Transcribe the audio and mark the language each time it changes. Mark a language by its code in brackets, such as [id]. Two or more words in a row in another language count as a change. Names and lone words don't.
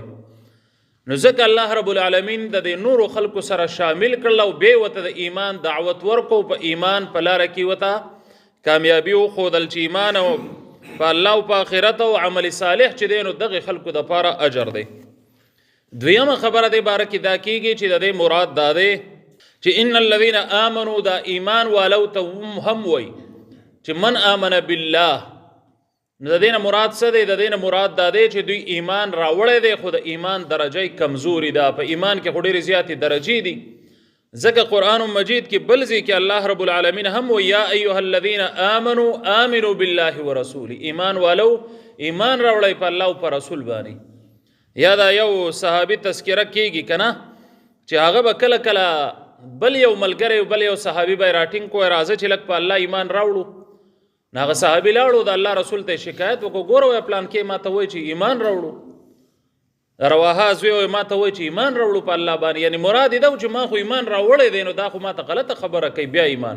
[ps] نو ځکه الله رب العالمین د دې نورو خلکو سره شامل کړل او بیا ورته د ایمان دعوت ورکو په ایمان په لاره کې ورته کامیابي وښودل چې ایمان او په الله او په آخرت او عمل صالح چې دی نو دغه خلکو دپاره اجر دی. دویمه خبره دې باره کې دا کېږي چې د دې مراد دا دی چې [ar] ان الذین آمنوا [ps] دا ایمان والو ته هم وایي چې [ar] من آمن بالله [ps] نو د دې نه مراد څه دی؟ د دې نه مراد دا دی چې دوی ایمان راوړی دی خو د ایمان درجه کمزوري ده، په ایمان کې خو ډېرې زیاتې درجې دي. ځکه قرآن مجید کې بل ځای کې الله رب العالمین هم و [ar] یا ایها الذین آمنوا آمنوا بالله ورسوله، [ps] ایمان والو ایمان راوړی په الله او په رسول باندې. یا دا یو صحابي تذکره کېږي که نه چې هغه به کله کله بل یو ملګری بل یو صحابي به یې راټینګ کوی راځه چې لږ په الله ایمان راوړو. نو هغه صحابي لاړو د الله رسول ته شکایت وکړو، ګوره وایه پلان کې ما ته وایي چې ایمان راوړو، رواحه زوی وایي ما ته وایي چې ایمان راوړو په الله باندې، یعنی مراد یې دا و چې ما خو ایمان راوړی دی، نو دا خو ما ته غلطه خبره کوي بیا ایمان.